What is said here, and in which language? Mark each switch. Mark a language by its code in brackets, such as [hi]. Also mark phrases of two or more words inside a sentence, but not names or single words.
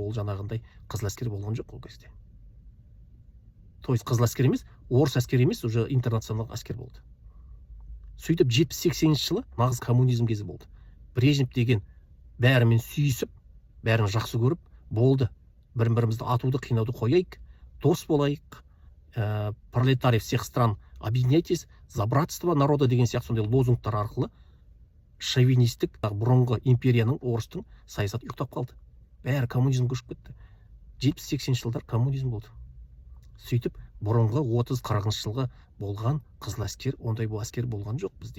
[kk] Ол жаңағындай қызыл әскер болған жоқ ол кезде. [ru] То есть [kk] қызыл әскер емес, орыс әскер емес, уже интернационалдық әскер болды. Сөйтіп 70-80 жылы нағыз коммунизм кезі болды. Брежнев деген бәрімен сүйісіп, бәрін жақсы көріп, болды. Бірін-бірімізді атуды, қинауды қояйық, дос болайық, [ru] пролетарий всех стран объединяйтесь, за братство народа [kk] деген сияқты сондай лозунгтар арқылы шовинистік бұрынғы империяның, орыстың саясаты ұйықтап қалды. Бәрі коммунизм көшіп кетті. 70-80 жылдар коммунизм болды. Сөйтіп, бұрынғы 30-40 жылғы болған қызыл әскер, ондай бұл әскер болған жоқ бізде.